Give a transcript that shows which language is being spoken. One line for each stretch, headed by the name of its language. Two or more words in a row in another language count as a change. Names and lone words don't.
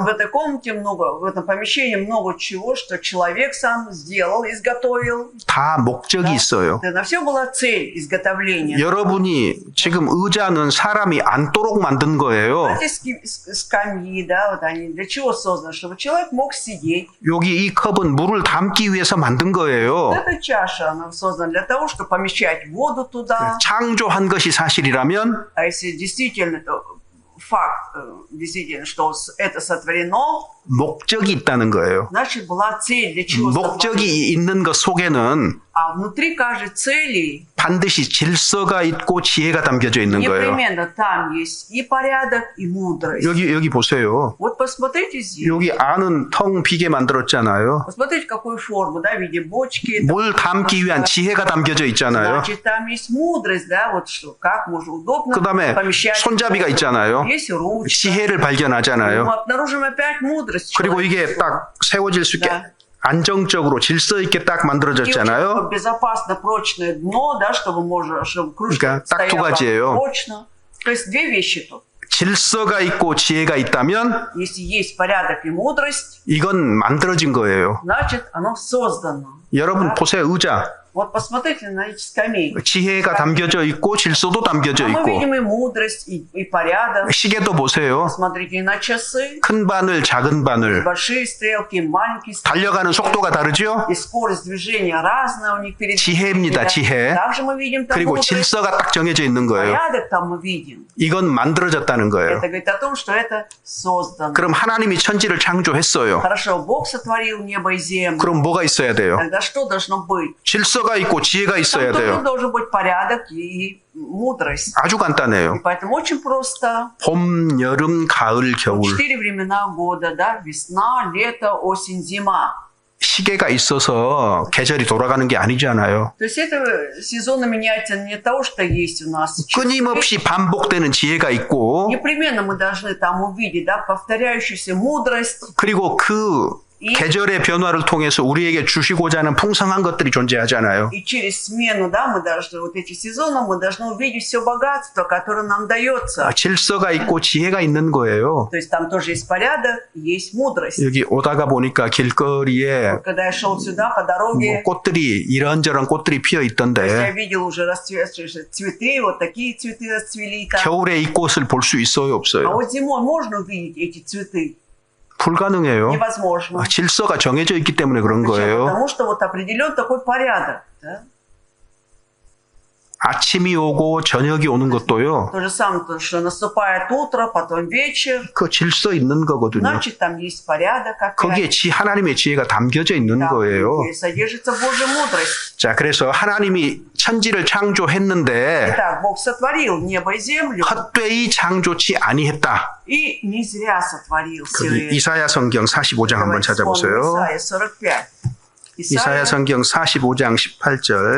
Russian: В этой комнате много, в этом помещении много чего, что человек сам сделал, изготовил.
Korean: 다 목적이 있어요.
Russian: На все была цель изготовления.
Korean: 여러분이 지금 의자는 사람이 앉도록 만든 거예요.
Russian: Эти скамьи, да, вот они для чего созданы? Чтобы человек мог сидеть.
Korean: 여기 이 컵은 물을 담기 위해서 만든 거예요.
Russian: Эта чаша, она создана для того, чтобы помещать воду туда.
Korean: 창조한 것이 사실이라면
Russian: А если действительно это факт, действительно, что это сотворено,
Korean: 목적이 있다는 거예요.
Russian: значит, была цель, для чего сотворено.
Korean: 목적이 있는 것 속에는
Russian: А внутри каждой цели
Korean: 반드시 질서가 있고 지혜가 담겨져 있는 거예요.
Russian: непременно там есть и порядок, и мудрость.
Korean: 여기 보세요.
Russian: Вот посмотрите здесь.
Korean: 여기 안은 텅 비게 만들었잖아요.
Russian: Посмотрите, какую форму, да, в виде бочки.
Korean: 물 담기 위한 지혜가 담겨져 있잖아요.
Russian: Значит, там есть мудрость, да, вот что, как можно удобно
Korean: 그다음에
Russian: помещать.
Korean: 손잡이가 있잖아요.
Russian: Есть ручка.
Korean: 지혜를
Russian: Мы
Korean: 발견하잖아요.
Russian: обнаружим опять мудрость.
Korean: 그리고 이게 딱 세워질 수 있게 안정적으로 질서 있게 딱 만들어졌잖아요.
Russian: безопасно прочное дно, да, чтобы можно, чтобы кружка
Korean: 그러니까 딱 두
Russian: стояла
Korean: 가지예요.
Russian: прочно. То есть две вещи тут.
Korean: 질서가 있고 지혜가 있다면
Russian: Если есть порядок и мудрость,
Korean: 이건 만들어진 거예요.
Russian: значит, оно создано.
Korean: 여러분
Russian: Да?
Korean: 보세요. 의자.
Russian: Вот посмотрите на эти скамейки.
Korean: 지혜가 담겨져 있고 질서도 담겨져
Russian: А мы
Korean: 있고
Russian: видим и мудрость, и порядок.
Korean: 시계도 보세요.
Russian: Смотрите на часы.
Korean: 큰 바늘, 작은 바늘.
Russian: Большие стрелки, маленькие стрелки.
Korean: 달려가는 속도가 다르죠?
Russian: И скорость движения разная у них перед
Korean: 지혜입니다, 지혜.
Russian: Также мы видим там
Korean: 그리고
Russian: мудрость.
Korean: 질서가 딱 정해져 있는 거예요.
Russian: Порядок там мы видим.
Korean: 이건 만들어졌다는 거예요.
Russian: Это говорит о том, что это создано.
Korean: 그럼 하나님이 천지를 창조했어요.
Russian: Хорошо, Бог сотворил небо и землю.
Korean: 그럼 뭐가 있어야 돼요?
Russian: Тогда что должно быть?
Korean: 질서가 있고 지혜가 있어야
Russian: Там тоже
Korean: 돼요.
Russian: должен быть порядок и mудрость.
Korean: 아주
Russian: И
Korean: 간단해요.
Russian: поэтому очень просто.
Korean: 봄, 여름, 가을, 겨울.
Russian: 4 времена года, да? Весна, лето, осень, зима.
Korean: 시계가 있어서 계절이 돌아가는 게 아니잖아요.
Russian: То есть это сезоны меняются не от того, что есть у нас.
Korean: 끊임없이 반복되는 지혜가 있고
Russian: Непременно мы должны там увидеть, да, повторяющуюся мудрость.
Korean: 그리고 그
Russian: И,
Korean: 계절의 변화를 통해서 우리에게 주시고자 하는 풍성한 것들이 존재하잖아요.
Russian: и через смену, да, мы должны, вот эти сезоны, мы должны увидеть все богатство, которое нам дается.
Korean: 질서가 있고 지혜가 있는 거예요.
Russian: То есть там тоже есть порядок, есть мудрость.
Korean: 여기 오다가 보니까 길거리에
Russian: Вот когда я шел сюда по
Korean: 뭐
Russian: дороге,
Korean: 꽃들이 이런저런 꽃들이 피어
Russian: я
Korean: 있던데
Russian: видел уже расцветшие цветы, вот такие цветы расцвели там.
Korean: 겨울에 이 꽃을 볼 수 있어요,
Russian: А
Korean: 없어요?
Russian: вот зимой можно увидеть эти цветы?
Korean: 불가능해요.
Russian: Невозможно.
Korean: 질서가 정해져 있기 때문에 그런
Russian: Почему?
Korean: 거예요.
Russian: Потому что вот определен такой порядок. Да?
Korean: 아침이 오고 저녁이 오는 것도요.
Russian: То же самое, то, что наступает утро, потом вечер.
Korean: 그 질서 있는 거거든요.
Russian: Значит, там есть порядок.
Korean: 거기에 하나님의 지혜가 담겨져 있는 거예요.
Russian: Содержится Божья мудрость.
Korean: 자, 그래서 하나님이 천지를 창조했는데
Russian: Итак, Бог сотворил небо и землю.
Korean: 헛되이 창조치 아니했다.
Russian: И не зря сотворил все
Korean: 거기
Russian: это.
Korean: 이사야 성경 45장 한번
Russian: Давайте вспомним
Korean: 찾아보세요.
Russian: Исайя 45.
Korean: 이사야 성경 45장 18절.